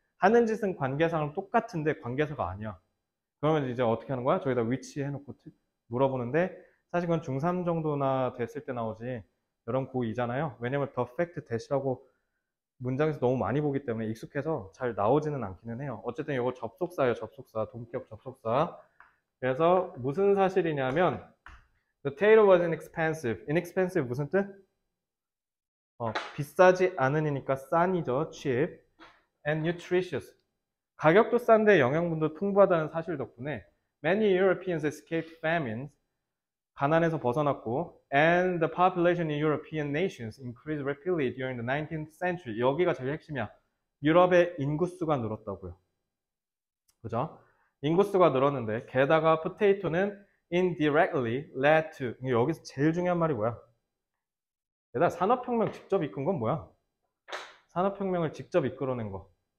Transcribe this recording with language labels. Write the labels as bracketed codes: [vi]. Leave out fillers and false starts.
[ko] 하는 짓은 관계상은 똑같은데 관계사가 아니야. 그러면 이제 어떻게 하는 거야? 저기다 위치 해놓고 물어보는데 사실 그건 중3 정도나 됐을 때 나오지. 여러분 고2잖아요. 왜냐면 the fact that이라고 문장에서 너무 많이 보기 때문에 익숙해서 잘 나오지는 않기는 해요. 어쨌든 이거 접속사예요. 접속사. 동격 접속사. 그래서 무슨 사실이냐면 [en] The tailor was inexpensive. [ko] inexpensive 무슨 뜻? 비싸지 않으니까 싼이죠. cheap. and nutritious. 가격도 싼데 영양분도 풍부하다는 사실 덕분에 [en] many Europeans escaped famines. [ko] 가난에서 벗어났고 [en] and the population in European nations increased rapidly during the 19th century. [ko] 여기가 제일 핵심이야. 유럽의 인구수가 늘었다고요. 그죠? 인구수가 늘었는데 게다가 [en] potato는 indirectly led to. [ko] 여기서 제일 중요한 말이 뭐야? 게다가 산업혁명 직접 이끈 건 뭐야? 산업혁명을 직접 이끌어낸 거.